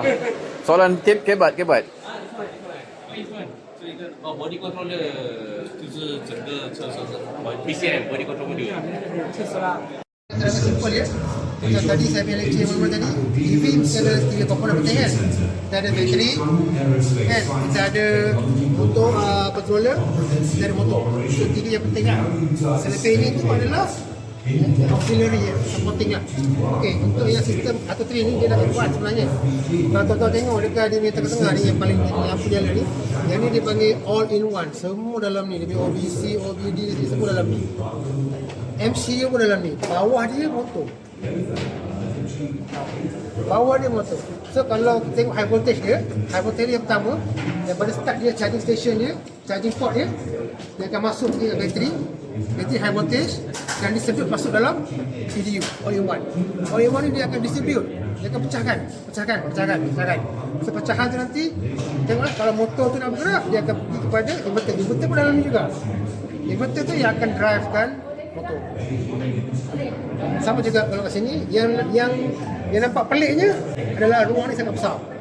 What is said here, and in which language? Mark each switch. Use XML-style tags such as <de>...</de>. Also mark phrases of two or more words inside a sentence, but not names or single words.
<ms>Soalan kebat.</ms> <en>body controller</en> <zh>就是整个车身的</zh> <en>PCM body control module.</en> <ms>Terlalu simple ya. Macam tadi saya punya lecture mula tadi, EV mesti ada 3 komponen penting kan. Kita ada bateri kan, kita ada</ms> <en>motor controller,</en> <ms>kita ada motor. So 3 yang penting lah. Selepas ini tu adalah</ms> <en>auxiliary supporting</en> <ms>lah. Okey, untuk yang sistem atau train ni dia dah kuat sebenarnya. Kalau tuan-tuan tengok dekat dia punya tengah-tengah ni yang paling lampu nyala ni, yang ni dia panggil</ms> <en>all in one.</en> <ms>Semua dalam ni, dia punya OBC, OBD semua dalam ni. MCU pun dalam ni. Bawah dia motor. Bawah dia motor. So kalau kita tengok</ms> <en>high voltage</en> <ms>dia yang pertama, daripada start dia</ms> <en>charging station</en> <ms>dia,</ms> <en>charging port</en> <ms>dia akan masuk ke bateri</ms> <en>high voltage</en> <ms>dan distribute masuk dalam PDU</ms> <en>all in one. All in one</en> <ms>ni dia akan distribute, dia akan pecahkan. So pecahan tu nanti tengoklah kalau motor tu nak bergerak, dia akan pergi kepada inverter pun dalam ni juga. Inverter tu yang akan drivekan motor. Sama juga kalau kat sini yang nampak peliknya adalah ruang ni sangat besar.</ms>